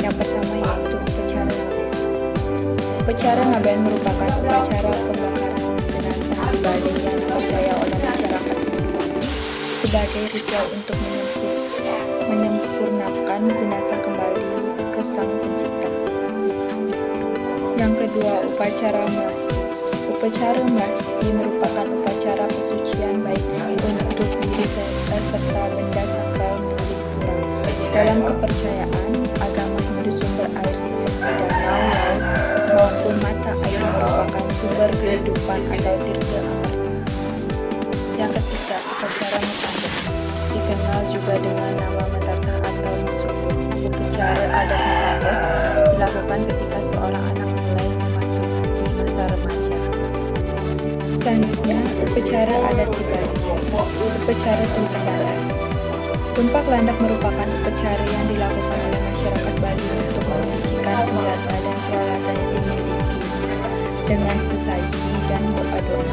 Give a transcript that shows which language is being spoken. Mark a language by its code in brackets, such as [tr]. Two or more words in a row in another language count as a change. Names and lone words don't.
[id] Yang pertama yaitu upacara ngaben. Upacara ngaben merupakan upacara pembakaran jenazah di Bali yang dipercaya oleh masyarakat Hindu sebagai ritual untuk menyempurnakan jenazah kembali ke Sang Pencipta. Yang kedua, upacara melasti. Upacara melasti merupakan upacara pesucian baik untuk diri serta benda sakral milik pura. Dalam kepercayaan agama Hindu, sumber air seperti danau, laut, maupun mata air merupakan sumber kehidupan atau tirta amarta. Yang ketiga, upacara metata. Dikenal juga dengan nama metata atau misuwur. Upacara adat metates dilakukan ketika seorang anak mulai memasuki masa remaja. Selanjutnya, upacara adat di Bali. Upacara Tumpah Landak. Tumpah Landak merupakan upacara yang dilakukan oleh masyarakat Bali untuk menyucikan senjata dan peralatan yang dimiliki dengan sesaji dan doa-doa.